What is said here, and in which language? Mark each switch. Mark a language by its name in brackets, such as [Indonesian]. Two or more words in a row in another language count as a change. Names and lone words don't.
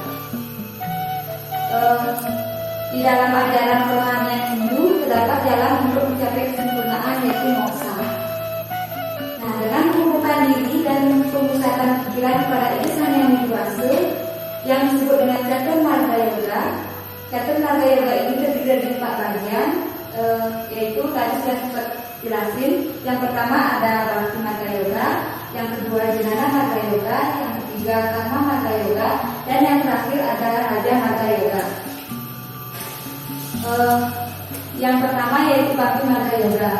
[Indonesian] Di dalam ajaran kerohanian Hindu terdapat jalan untuk mencapai kesempurnaan yaitu moksha. Nah, dengan mengumpulkan diri dan pemusatan pikiran kepada ide sang yang widiwasa yang disebut dengan catur marga yoga. Catur marga yoga ini terdiri dari 4 bagian, yaitu tadi sudah sempat jelasin. Yang pertama ada Bhakti marga yoga, yang kedua Jnana marga yoga, yang ketiga Karma marga yoga, dan yang terakhir ada Raja marga yoga. Yang pertama yaitu Bhakti marga yoga.